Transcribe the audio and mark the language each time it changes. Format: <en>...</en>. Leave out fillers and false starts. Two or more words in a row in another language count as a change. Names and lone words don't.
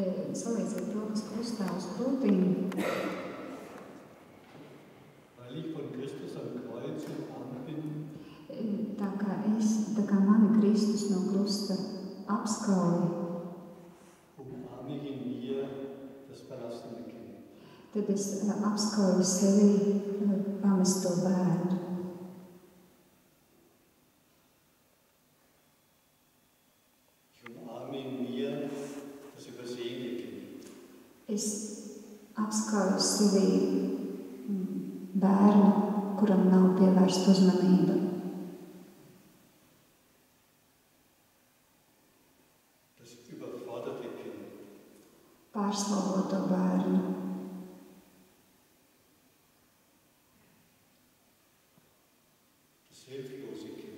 <lv>salieciet rokas krustā uz krūtīm.</lv> <de>Weil ich von Christus am Kreuz umarmt bin,</de> <lv>Tā kā mani Kristus no krusta apskauja,</lv> <de>umarme ich in mir das verlassene Kind.</de> <lv>tad es apskauju sevi pamesto bērnu.</lv> <de>Ich umarme in mir das übersehene Kind.</de> <lv>Es apskauju sevi bērnu, kuram nav pievērsta uzmanība.</lv> <de>Das überforderte Kind.</de> <lv>Pārslogoto bērnu.</lv> <de>Das hilflose Kind.</de>